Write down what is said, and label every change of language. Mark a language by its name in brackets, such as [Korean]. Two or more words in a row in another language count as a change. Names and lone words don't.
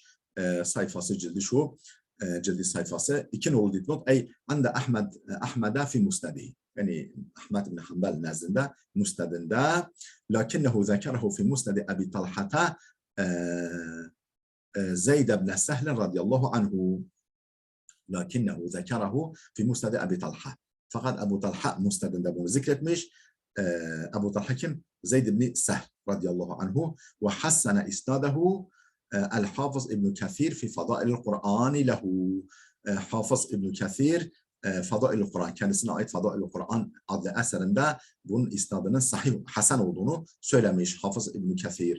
[Turkish] Sayfası cildi şu, cildi sayfası 2 nolu dipnot. [Arabic] أي عند أحمد في مسنده. [Turkish] Yani Ahmed ibn Hanbel nezdinde, musnedinde. [Arabic] لكنه ذكره في مسند أبي طلحة زيد بن سهل رضي الله عنه. لكنه ذكره في مسند أبي طلحة. [Turkish] Fakat Ebu Talha musnedinde bunu zikretmiş. Ebu Talha kim? Zeyd ibn Sehl [Arabic] رضي الله عنه. وحسن إسناده الحافظ ابن كثير في فضائل القرآن له. [Turkish] Hafız İbn Kathir Fadailul Kur'an, kendisine ait Fadailul Kur'an adlı eserinde bunun isnadının sahih, hasen olduğunu söylemiş Hafız İbn Kathir.